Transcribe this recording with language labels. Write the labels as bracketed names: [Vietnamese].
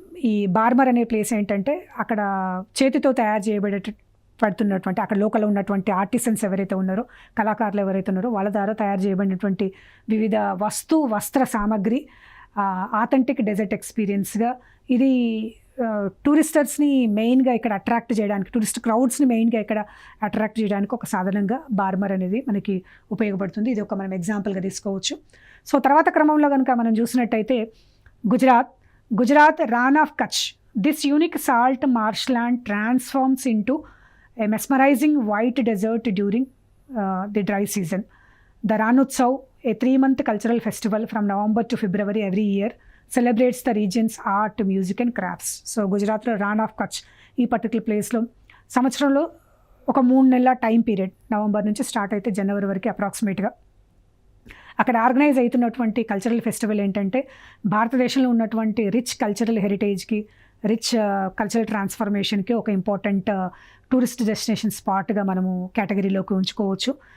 [Telugu] ఈ బార్మర్ అనే ప్లేస్ ఏంటంటే అక్కడ చేతితో తయారు పడుతున్నటువంటి అక్కడ లోకల్ ఉన్నటువంటి ఆర్టిసన్స్ ఎవరైతే ఉన్నారో, కళాకారులు ఎవరైతే ఉన్నారో వాళ్ళ ద్వారా తయారు చేయబడినటువంటి వివిధ వస్త్ర సామాగ్రి ఆథెంటిక్ డెజర్ట్ ఎక్స్పీరియన్స్గా ఇది టూరిస్టర్స్ని మెయిన్గా ఇక్కడ అట్రాక్ట్ చేయడానికి, టూరిస్ట్ క్రౌడ్స్ని మెయిన్గా ఇక్కడ అట్రాక్ట్ చేయడానికి ఒక సాధనంగా బార్మర్ అనేది మనకి ఉపయోగపడుతుంది. ఇది ఒక మనం ఎగ్జాంపుల్గా తీసుకోవచ్చు. సో తర్వాత క్రమంలో కనుక మనం చూసినట్టయితే గుజరాత్ రాన్ of Kutch. [English] This unique salt marshland transforms into a mesmerizing white desert during the dry season. The Ranotsav, a 3-month cultural festival from November to February every year, celebrates the region's art, music and crafts. [Telugu] So గుజరాత్లో రాన్ of Kutch ఈ particular ప్లేస్లో సంవత్సరంలో ఒక 3 నెలల time period, November నుంచి start అయితే జనవరి వరకు అప్రాక్సిమేట్గా అక్కడ ఆర్గనైజ్ అవుతున్నటువంటి కల్చరల్ ఫెస్టివల్ ఏంటంటే భారతదేశంలో ఉన్నటువంటి రిచ్ కల్చరల్ హెరిటేజ్కి, రిచ్ కల్చరల్ ట్రాన్స్ఫర్మేషన్కి ఒక ఇంపార్టెంట్ టూరిస్ట్ డెస్టినేషన్ స్పాట్గా మనము కేటగిరీలోకి ఉంచుకోవచ్చు.